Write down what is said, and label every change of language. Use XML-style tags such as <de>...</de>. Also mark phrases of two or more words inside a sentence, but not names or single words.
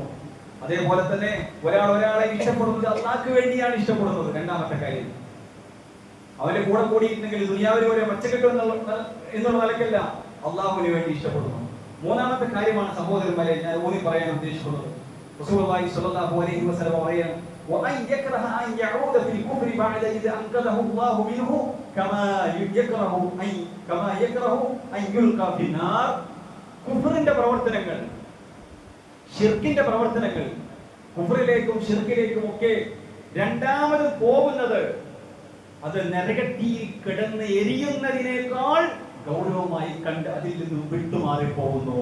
<ml>അതേപോലെ തന്നെ ഒരാളെ ഇഷ്ടപ്പെടുന്നത് അള്ളാഹ്ക്ക് വേണ്ടിയാണ് ഇഷ്ടപ്പെടുന്നത്. രണ്ടാമത്തെ കാര്യം, അവന്റെ കൂടെ കൂടിയിട്ടുണ്ടെങ്കിൽ ദുനിയാവിൽ ഒരു മെച്ചക്കെട്ടും എന്നുള്ള നിലയ്ക്കല്ല, അള്ളാഹുവിന് വേണ്ടി ഇഷ്ടപ്പെടുന്നു. മൂന്നാമത്തെ കാര്യമാണ് സഹോദരന്മാരെ ഞാൻ ഊന്നി പറയാൻ ഉദ്ദേശിക്കുന്നത്.</ml> <ar>رسول الله صلى الله عليه وسلم പറയാൻ وأن يكره أن يعود في الكفر بعد إذا أنقذه الله منه كما يكره أن يلقى في النار.</ar> <ml>കുഫറിന്റെ പ്രവർത്തനങ്ങൾ, ശിർക്കിന്റെ പ്രവർത്തനങ്ങൾ, കുഫറിലേക്കും ശിർക്കിലേക്കും ഒക്കെ രണ്ടാമത് പോകുന്നത് അത് നരകത്തിൽ കിടന്ന് എരിയുന്നതിനേക്കാൾ ഗൗരവമായി കണ്ട് അതിൽ നിന്നും വിട്ടുമാറി പോകുന്നു.</ml>